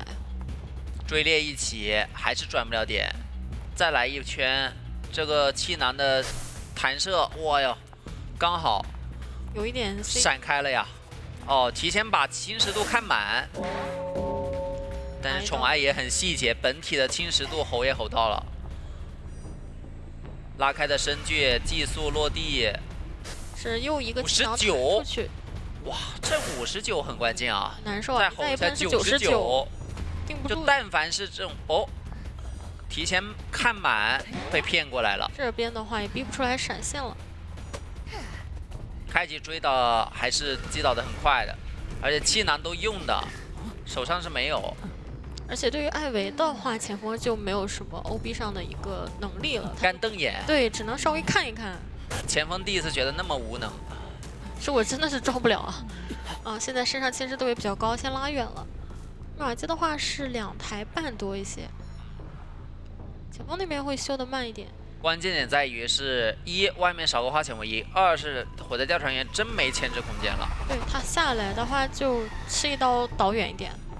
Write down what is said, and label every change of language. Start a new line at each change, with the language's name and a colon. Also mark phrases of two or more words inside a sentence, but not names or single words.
Chinese: 追獵一起還是轉不了點，再來一圈，這個氣囊的彈射，哇喲，剛好有一點閃開了呀！哦，提前把侵蝕度看滿。但是寵愛也很細節，本體的侵蝕度吼也吼到了，拉開的深距寄宿落地，是又一個 59，哇，這59很關鍵啊，難受啊！再吼才99，定不住。就但凡是這種哦，提前看滿被騙過來了。這邊的話也逼不出來閃現了，開局追的還是擊倒的很快的，而且氣囊都用的，手上是沒有。而且對於艾維的話，前鋒就沒有什麼 OB 上的一個能力了，乾瞪眼。對，只能稍微看一看。前鋒第一次覺得那麼無能，是我真的是抓不了啊！啊，現在身上侵蝕度也比較高，先拉遠了。密碼機的話是2台半多一些，前鋒那邊會修得慢一點。關鍵點在於是1外面少個花錢為1，2是火災調查員真沒牽制空間了。對，他下來的話就吃一刀倒遠一點。